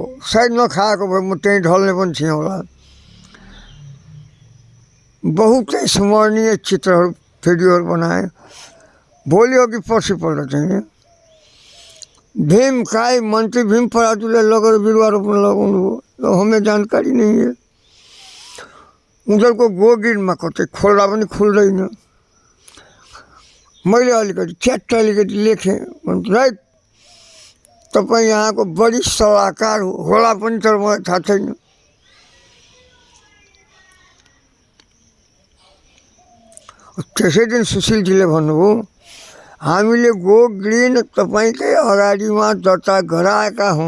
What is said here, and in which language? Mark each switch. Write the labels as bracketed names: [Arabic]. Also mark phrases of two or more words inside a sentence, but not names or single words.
[Nepali] सायद नखाएको भए म त्यहीँ ढल्ने पनि थिएँ होला। बहुतै स्मरणीय चित्रहरू, भिडियोहरू बनाएँ। भोलि अघि पर्सिपल्ट चाहिँ भीम काय मन्त्री भीम पराजुले लगेर बिरुवा रोप्न लगाउनु भयो। [Hindi] हमें जानकारी नहीं है। [Nepali] उनीहरूको गोगिरमा कतै खोल्दा पनि खुल्दैन। मैले अलिकति च्याट्ट अलिकति लेखेँ, राइट तपाईँ यहाँको बढी सल्लाहकार होला पनि, तर मलाई थाहा छैन। त्यसै दिन सुशीलजीले भन्नुभयो, हामीले [English] go green [Nepali] तपाईँकै अगाडिमा दर्ता गराएका हौँ।